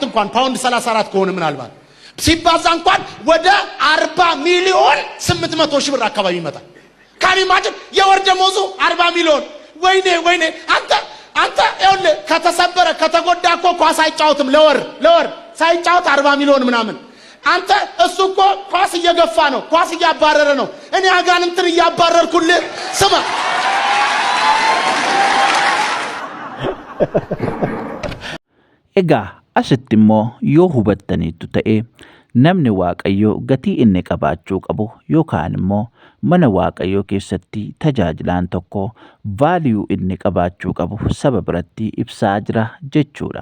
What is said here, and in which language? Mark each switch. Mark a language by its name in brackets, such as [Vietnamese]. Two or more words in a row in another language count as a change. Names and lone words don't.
[Amharic] እንኳን ፓውንድ 34 ከሆነ ምናልባት ሲባዛ እንኳን ወደ 40,800,000 ብር አካባቢ ይመጣል። [English] can imagine [Amharic] የወር ደሞዙ 40 ሚሊዮን። ወይኔ አንተ ይኸውልህ ከተሰበረ ከተጎዳ እኮ ኳስ አይጫወትም። ለወር ሳይጫወት 40 ሚሊዮን ምናምን። አንተ እሱ እኮ ኳስ እየገፋ ነው፣ ኳስ እያባረረ ነው። እኔ አጋንንትን እያባረርኩልህ ስማ። [Oromo] Egaa asitti immoo yoo hubattaniitu ta'e namni Waaqayyoo gatii inni qabaachuu qabu yookaan immoo mana Waaqayyoo keessatti tajaajilaan tokko vaaliyuu inni qabaachuu qabu saba biratti ibsaa jira jechuudha.